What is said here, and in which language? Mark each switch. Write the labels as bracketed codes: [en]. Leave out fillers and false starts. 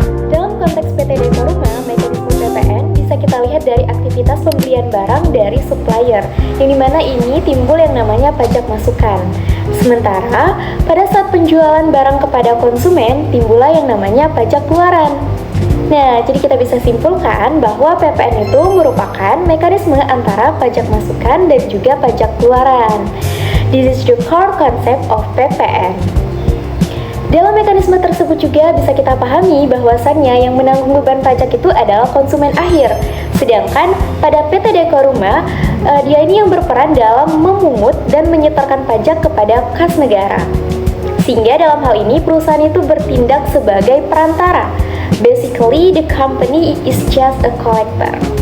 [id] Dalam konteks PT Dekoruma, mekanisme PPN bisa kita lihat dari aktivitas pembelian barang dari supplier, yang dimana ini timbul yang namanya pajak masukan. Sementara, pada saat penjualan barang kepada konsumen, timbullah yang namanya pajak keluaran. Nah, jadi kita bisa simpulkan bahwa PPN itu merupakan mekanisme antara pajak masukan dan juga pajak keluaran. [en] This is the core concept of PPN. [id] Dalam mekanisme tersebut juga bisa kita pahami bahwasannya yang menanggung beban pajak itu adalah konsumen akhir. Sedangkan pada PT Dekoruma, dia ini yang berperan dalam memungut dan menyetorkan pajak kepada kas negara. Sehingga dalam hal ini perusahaan itu bertindak sebagai perantara. [en] Basically, the company is just a collector.